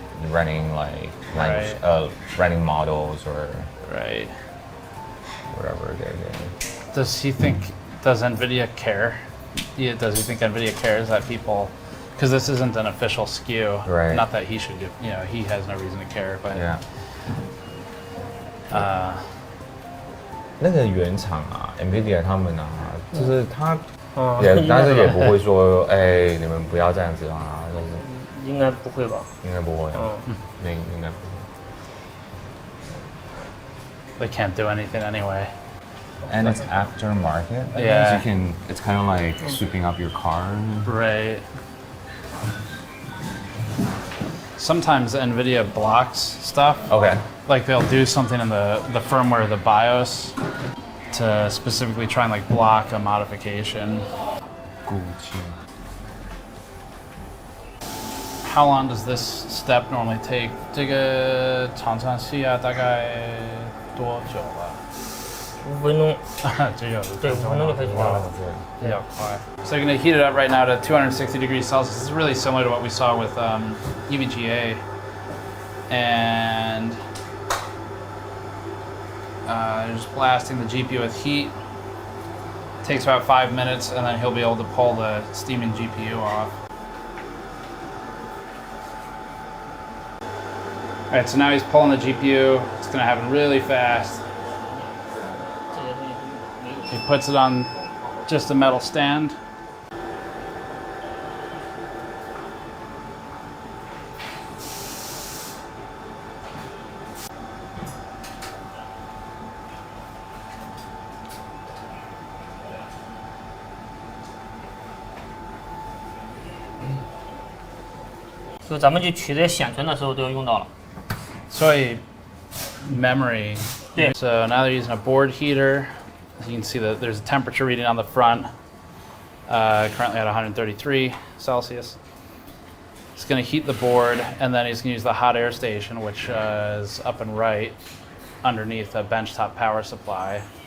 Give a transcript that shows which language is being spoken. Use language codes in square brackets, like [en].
[en] Running like running models or whatever they're doing. Does NVIDIA care? Yeah, does he think NVIDIA cares that people, because this isn't an official SKU. Right. Not that he should do, he has no reason to care, but. Yeah. [zh] 那个原厂啊 ，NVIDIA 他们啊，就是他但是也不会说，哎，你们不要这样子啊，就是。应该不会吧？应该不会。应该不会。 [en] They can't do anything anyway. And it's aftermarket. Yeah. It's kind of like sweeping up your car. Right. Sometimes NVIDIA blocks stuff. Okay. Like they'll do something in the firmware, the BIOS, to specifically try and like block a modification. How long does this step normally take? [zh] 这个常常需要大概多久了？5分钟。对，5分钟就可以做了。比较快。 [en] So you're going to heat it up right now to 260 degrees Celsius. This is really similar to what we saw with NVIDIA. And just blasting the GPU with heat. Takes about 5 minutes, and then he'll be able to pull the steaming GPU off. All right, so now he's pulling the GPU. It's going to happen really fast. He puts it on just a metal stand. So [zh] 咱们去取这些显存的时候都要用到了。 [en] So memory. Yeah. So now they're using a board heater. As you can see that there's a temperature reading on the front, currently at 133 Celsius. It's going to heat the board, and then he's going to use the hot air station, which is up and right underneath a benchtop power supply.